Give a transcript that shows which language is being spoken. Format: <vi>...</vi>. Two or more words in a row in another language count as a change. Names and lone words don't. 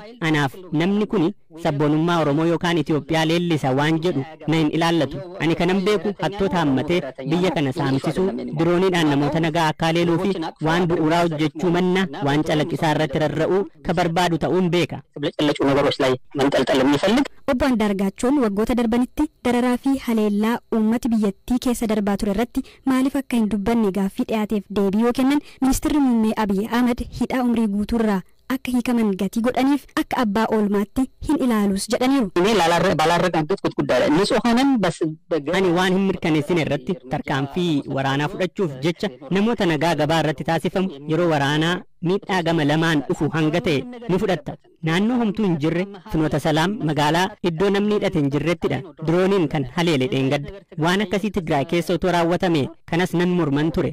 <om>Anaaf namni kun sabboonummaa Oromoo yookaan Itoophiyaa leellisa waan jedhu na hin ilaallatu. Ani kanan beeku hattoota hammatee biyya kana saamsisuu dirooniidhaan namoota nagaa akka leeluu fi waan bu'uuraa hojjechuu manna waan calaqqisaa irratti rarra'uu ka barbaadu ta'uun beeka.</om> <am>ብልጭልጭ ነገሮች ላይ መንጠልጠል የሚፈልግ</am> <om>obbo Andaargaachoon waggoota darbanitti dararaa fi haleellaa uummati biyyattii keessa darbaa ture irratti maaliif akka hin dubbanne gaaffii dhiyaateef deebii yoo kennan ministeerri muummee Abiy Ahmed hidhaa umrii guutuurraa akka hiikaman gatii godhaniif akka abbaa oolmaatti hin ilaalus jedhaniiru.</om> <am>እኔ ባላረጋገጥኩት ጉዳይ ላይ ንጹህ ሆነን</am> <om>ani waan hin mirkaneessine irratti tarkaanfii waraanaa fudhachuuf jecha namoota nagaa gabaa irratti taasifamu yeroo waraanaa miidhaa gama lamaan dhufu hanga ta'e ni fudhatta. Naannoo homtuu hin jirre Finoota Salaam magaalaa iddoo namni hidhate hin jirrettidha. Dirooniin kan haleele dheengadda. Waan akkasii Tigraay keessa otoo raawwatame kanas nan morman ture.</om>